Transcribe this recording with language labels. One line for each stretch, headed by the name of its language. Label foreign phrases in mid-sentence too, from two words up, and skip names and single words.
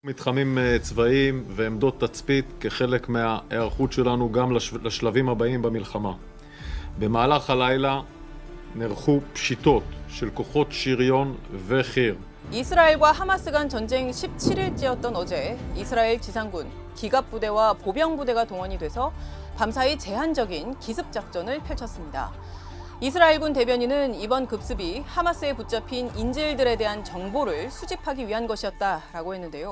Hebrew: מתחמים צבאיים ועמדות תצפית כחלק מההיערכות שלנו גם לשלבים הבאים במלחמה. במהלך הלילה נערכו פשיטות של כוחות שריון וחי"ר.
Korean: 이스라엘과 하마스 간 전쟁 17일째였던 어제 이스라엘 지상군, 기갑부대와 보병부대가 동원이 돼서 밤사이 제한적인 기습작전을 펼쳤습니다. 이스라엘군 대변인은 이번 급습이 하마스에 붙잡힌 인질들에 대한 정보를 수집하기 위한 것이었다라고 했는데요.